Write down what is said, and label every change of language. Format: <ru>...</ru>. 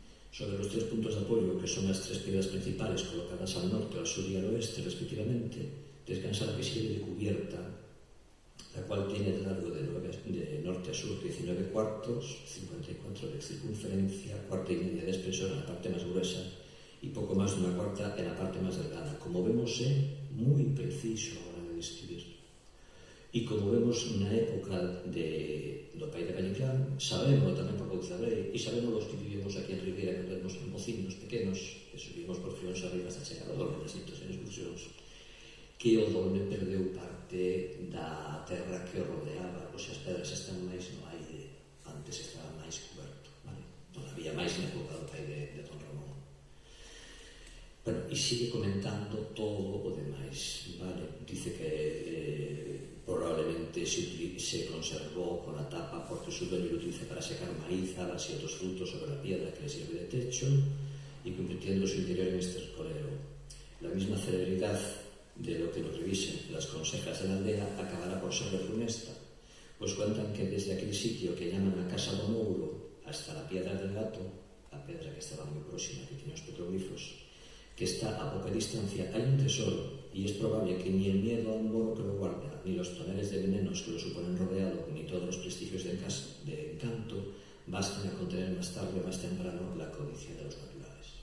<es>Sobre los 3 puntos de apoyo, que son las 3 piedras principales colocadas al norte, al sur y al oeste, respectivamente, descansa la que sirve de cubierta, la cual tiene de largo de norte a sur 19 cuartos, 54 de circunferencia, cuarta y media de espesor en la parte más gruesa y poco más de una cuarta en la parte más delgada. Como vemos, es muy preciso a la hora de describir.</es> <gl>E como vemos na época do pai de Valle Inclán, sabemos tamén por Couzabrei, e sabemos os que vivimos aquí en Ribeira, que éramos mociños pequenos, que subimos por Frións arriba hasta chegar ao dolmen das Xeitos en excursións, que o dolmen perdeu parte da terra que o rodeaba, ou sea, as pedras están máis no aire, antes estaba máis coberto, vale? Non había máis na época do pai de Don Ramón. Bueno, e sigue comentando todo o demais, vale?</gl> <es>Dice que probablemente se conservó con la tapa porque su dueño lo utiliza para secar maíz, habas y otros frutos sobre la piedra que le sirve de techo y convirtiendo su interior en estercolero. La misma celeridad de lo que lo revisen las consejas de la aldea acabará por ser funesta, pues cuentan que desde aquel sitio que llaman la Casa do Mouro hasta la Piedra del Gato, la piedra que estaba muy próxima, que tiene los petroglifos, que está a poca distancia, hay un tesoro, y es probable que ni el miedo a un moro que lo guarda, ni los toneles de venenos que lo suponen rodeado, ni todos los prestigios de encanto, basten a contener más tarde o más temprano la codicia de los naturales.</es>